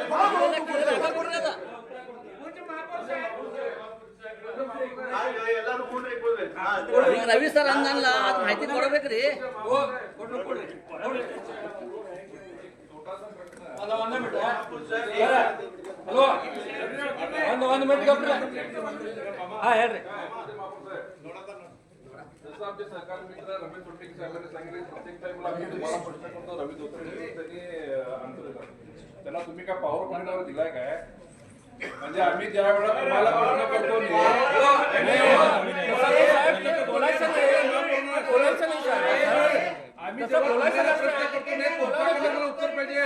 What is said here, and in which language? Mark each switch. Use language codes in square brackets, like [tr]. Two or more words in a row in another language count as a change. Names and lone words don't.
[kn] ರವಿ ಸರ್ ಅಂದಲ್ಲ, ಅದ್ ಮಾಹಿತಿ ಕೊಡ್ಬೇಕ್ರಿ. ಒಂದು ಮಿನಿಟ್ ಹೇಳ್ರಿ. [mr] जसं आमचे सहकार मित्र रमेश सोटेकी साहेबांनी सांगितले, प्रत्येक टाइमला आम्ही तुम्हाला प्रश्न करतो. रवी धोत्रे त्यांनी आन्सर देतात. त्यांना तुम्ही काय पॉवर पॉईंटवर दिलाय काय? म्हणजे आम्ही ज्या वेळेला तुम्हाला प्रश्न करतो आम्ही जेव्हा बोलायला प्रश्न करतो नाही, तुम्हाला उत्तर पाहिजे.